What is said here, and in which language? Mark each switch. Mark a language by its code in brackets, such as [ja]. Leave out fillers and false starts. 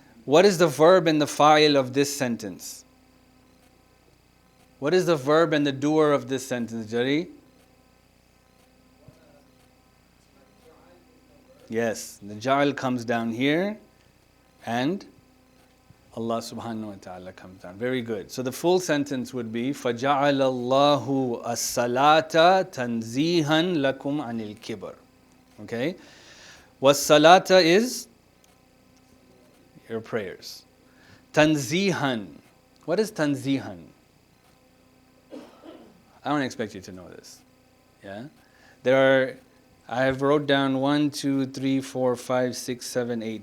[en] What is the verb and the fa'il of this sentence? What is the verb and the doer of this sentence, Jari? Yes, the ja'al comes down here and Allah subhanahu wa ta'ala comes down. Very good. So the full sentence would be [ar] فَجَعَلَ اللَّهُ الصَّلَاةَ تَنْزِيهًا لَكُمْ عَنِ الْكِبَرِ. [en] Okay? Was-salata is your prayers. Tanzihan. What is tanzihan? I don't expect you to know this. Yeah? I have wrote down 1, 2, 3, 4, 5, 6, 7, 8.